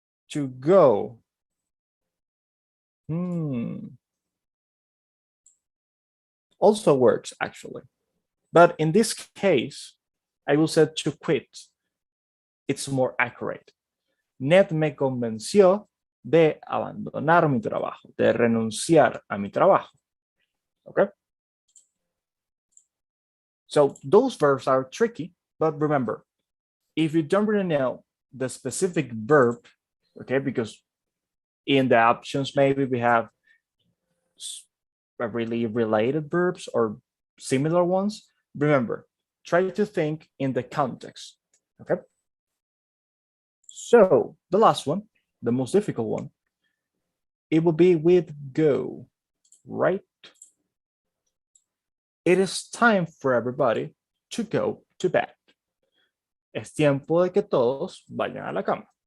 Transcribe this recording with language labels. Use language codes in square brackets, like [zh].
[en] To go. Also works, actually. But in this case, I will say to quit. It's more accurate. [es] Ned me convenció de abandonar mi trabajo, de renunciar a mi trabajo. [en] Okay? So those verbs are tricky, but remember, if you don't really know the specific verb, okay, because in the options, maybe we have really related verbs or similar ones. Remember, try to think in the context, okay? So the last one, the most difficult one, it will be with go, right? It is time for everybody to go to bed. [es] Es tiempo de que todos vayan a la cama.